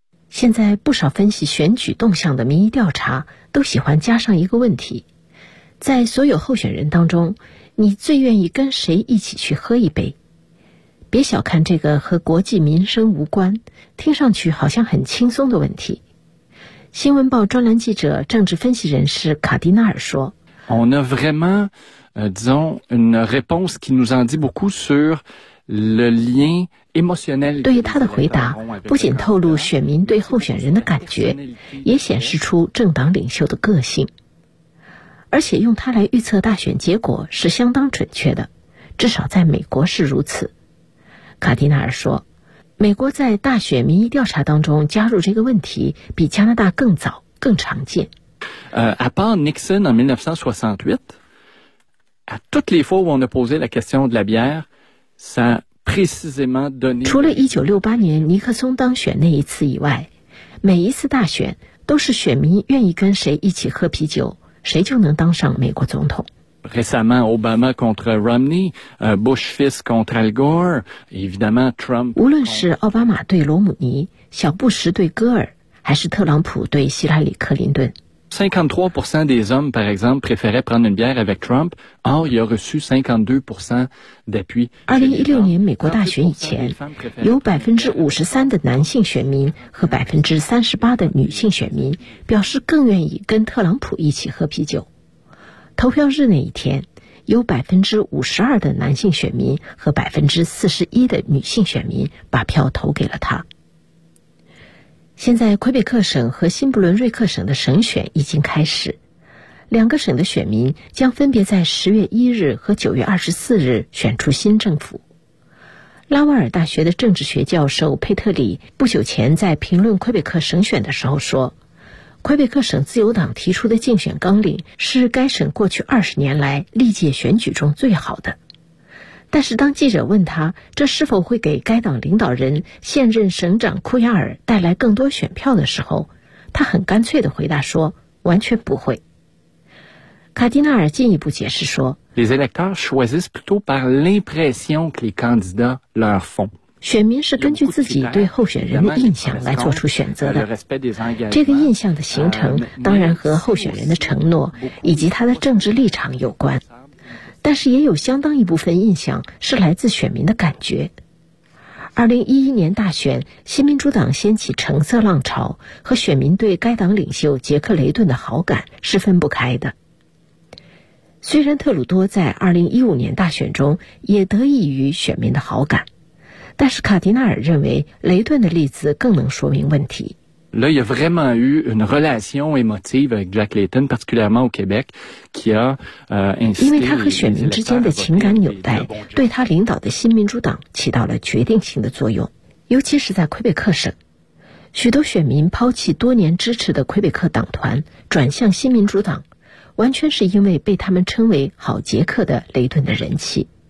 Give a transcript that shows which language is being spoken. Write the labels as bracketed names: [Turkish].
[Chinese] 现在不少分析选举动向的民意调查都喜欢加上一个问题，在所有候选人当中，你最愿意跟谁一起去喝一杯？别小看这个和国计民生无关，听上去好像很轻松的问题。新闻报专栏记者、政治分析人士卡迪纳尔说 [French] On a vraiment, disons, une réponse qui nous en dit beaucoup sur le lien émotionnel. [Chinese] 对于他的回答，不仅透露选民对候选人的感觉，也显示出政党领袖的个性。而且用它来预测大选结果是相当准确的，至少在美国是如此。卡迪纳尔说，美国在大选民意调查当中加入这个问题比加拿大更早更常见。 [French] À part Nixon en 1968, à toutes les fois où on a posé la question de la bière, ça précisément donné... [Chinese] 除了1968年尼克松当选那一次以外，每一次大选都是选民愿意跟谁一起喝啤酒，谁就能当上美国总统。 [French] Récemment, Obama contre Romney, Bush fils contre Al Gore, évidemment Trump. [Chinese] 无论是奥巴马对罗姆尼、小布什对戈尔，还是特朗普对希拉里·克林顿。 [French] 53% des hommes, par exemple, préféraient prendre une bière avec Trump. Or, il a reçu 52% d'appui. [Chinese] 2016年美国大选以前，有53%的男性选民和38%的女性选民表示更愿意跟特朗普一起喝啤酒。投票日那一天，有52%的男性选民和41%的女性选民把票投给了他。现在魁北克省和新布伦瑞克省的省选已经开始，两个省的选民将分别在10月1日和9月24日选出新政府。拉瓦尔大学的政治学教授佩特里不久前在评论魁北克省选的时候说，魁北克省自由党提出的竞选纲领是该省过去20年来历届选举中最好的。但是当记者问他这是否会给该党领导人现任省长库亚尔带来更多选票的时候，他很干脆地回答说完全不会。卡迪纳尔进一步解释说 [French] Les électeurs choisissent plutôt par l'impression que les candidats leur font. [Chinese] 选民是根据自己对候选人的印象来做出选择的，这个印象的形成当然和候选人的承诺以及他的政治立场有关，但是也有相当一部分印象是来自选民的感觉。 2011年大选，新民主党掀起橙色浪潮，和选民对该党领袖杰克雷顿的好感是分不开的。虽然特鲁多在2015年大选中也得益于选民的好感，但是卡迪纳尔认为雷顿的例子更能说明问题。 [French] Là, il y a vraiment eu une relation émotive avec Jack Layton, particulièrement au Québec, qui a insisté. [Chinese] 因为他和选民之间的情感纽带，对他领导的新民主党起到了决定性的作用，尤其是在魁北克省，许多选民抛弃多年支持的魁北克党团，转向新民主党，完全是因为被他们称为“好杰克”的雷顿的人气。